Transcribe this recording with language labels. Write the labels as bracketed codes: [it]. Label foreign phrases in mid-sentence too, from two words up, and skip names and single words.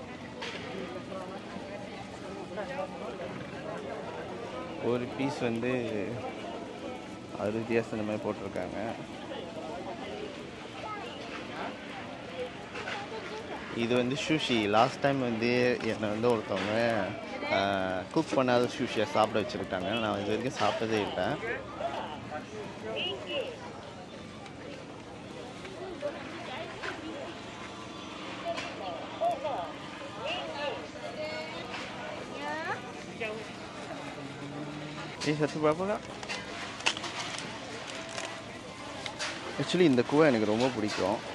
[ta] ஒரு பீஸ் வந்து 60 அந்த மாதிரி போட்டிருக்காங்க. இது வந்து சுஷி. லாஸ்ட் டைம் வந்து என்னை வந்து ஒருத்தவங்க குக் பண்ணாத சுஷியை சாப்பிட வச்சுருக்காங்க. நான் இது வரைக்கும் சாப்பிட்டதே இல்லை. [ms] ini satu berapa kak? [ta] Actually இந்த குவா எனக்கு ரொம்ப பிடிக்கும்.